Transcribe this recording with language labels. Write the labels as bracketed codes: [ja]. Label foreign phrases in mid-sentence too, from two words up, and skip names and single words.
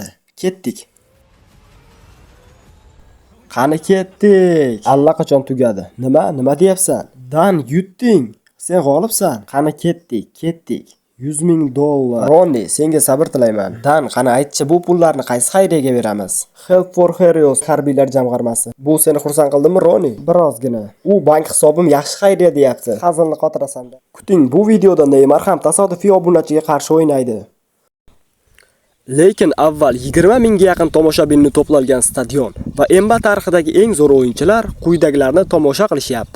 [uz] Ketdik. Qani ketdik. Allaqachon tugadi. Nima deyapsan? Dan yutding. Sen g'olibsan. Qani ketdik. 100 ming dollar. Ronni, senga sabr tilayman. Dan, qani aytchi, bu pullarni qaysi xayriyaga beramiz? Help for Heroes harbiylar jamg'armasi. Bu seni xursand qildimi, Ronni? Birozgina. U bank hisobim yaxshi xayriya deyapti. Hazilni qotirasan-da. Kuting, bu videoda Neymar ham tasodifiy obunachiga qarshi o'ynaydi. Lekin avval 20 mingga yaqin tomoshabinni to'plalgan stadion va NBA tarixidagi eng zo'r o'yinchilar quyidagilarni tomosha qilishyapti.